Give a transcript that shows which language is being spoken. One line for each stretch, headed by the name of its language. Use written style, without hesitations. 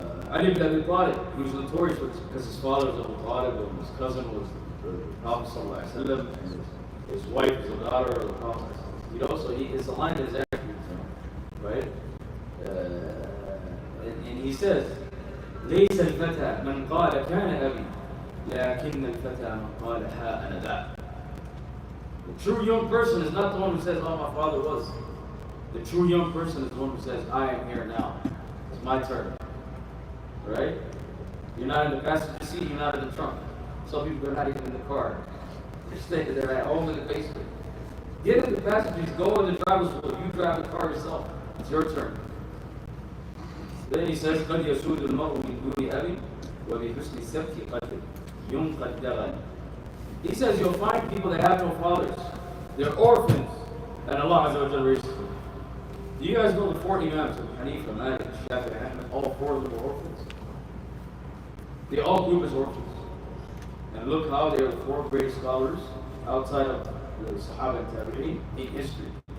English: Ali ibn Abi Talib, he was notorious because his father was Abu Talib and his cousin was the Prophet Sallallahu Alaihi Wasallam and his wife was a daughter of the Prophet. You know, so his alignment is accurate, right? And he says,
Arabic: ليس الفتى من قال كان أبي لكن الفتى من قال ها أنا ذا.
English: The true young person is not the one who says, oh, my father was. The true young person is the one who says, I am here now. It's my turn. Right? You're not in the passenger seat, you're not in the trunk. Some people are not even in the car. They're staying there at home in the basement. Get in the passenger seat, go in the driver's wheel, you drive the car yourself. It's your turn. Then he says,
Arabic: قد يسود المرء من دون أبي وبحسن السبت قد ينقد دغن.
English: He says you'll find people that have no fathers. They're orphans. And Allah Azza wa Jalla raises them. Do you guys know the 4 Imams of Hanifa, Malik, Shafi'i, and Ahmed? All 4 of them were orphans. They all grew up as orphans. And look how they are the 4 great scholars outside of the Sahaba and Tabi'een in history.